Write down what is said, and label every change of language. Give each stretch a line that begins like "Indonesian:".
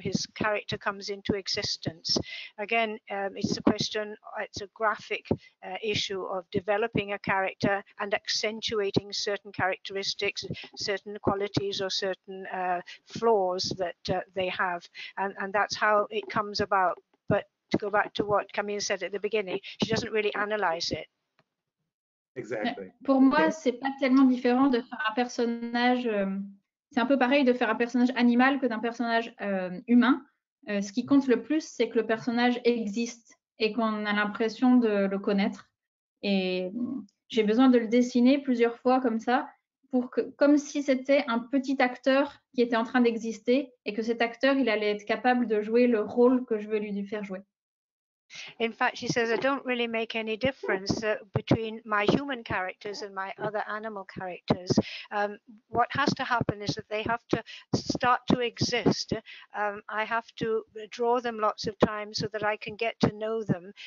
English: His character comes into existence. Again, it's a question, it's a graphic issue of developing a character and accentuating certain characteristics, certain qualities or certain flaws that they have. And that's how it comes about. But to go back to what Camille said at the beginning, she doesn't really analyze it. Exactly.
French: Pour moi, c'est pas tellement différent de faire un personnage. C'est un peu pareil de faire un personnage animal que d'un personnage humain. Ce qui compte le plus, c'est que le personnage existe et qu'on a l'impression de le connaître. Et j'ai besoin de le dessiner plusieurs fois comme ça, comme si c'était un petit acteur qui était en train d'exister et que cet acteur, il allait être capable de jouer le rôle que je veux lui faire jouer.
English: In fact, she says, I don't really make any difference between my human characters and my other animal characters. What has to happen is that they have to start to exist. I have to draw them lots of times so that I can get to know them.